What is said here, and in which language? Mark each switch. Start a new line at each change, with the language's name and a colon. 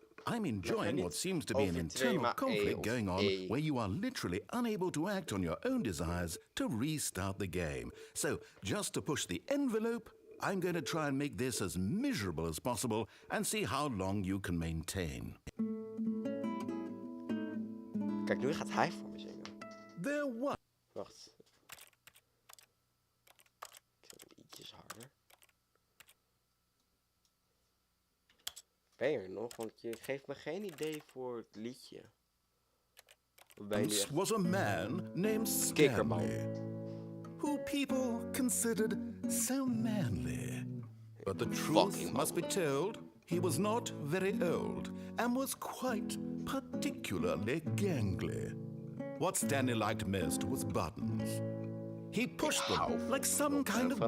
English: I'm enjoying what seems to be an internal conflict going on where you are literally unable to act on your own desires to restart the game. So, just to push the envelope, I'm going to try and make this as miserable as possible and see how long you can maintain.
Dutch: Kijk, nu gaat hij voor me zingen.
English: There was...
Dutch: Wacht. Ik zet hem ietsjes harder. Ben je er nog? Want je geeft me geen idee voor het liedje.
English: Once was a man named
Dutch: Kikkerman.
English: Stanley, who people considered so manly. But the truth Fucking must be told, he was not very old and was quite particularly gangly. What Stanley liked most was buttons. He pushed them like some kind of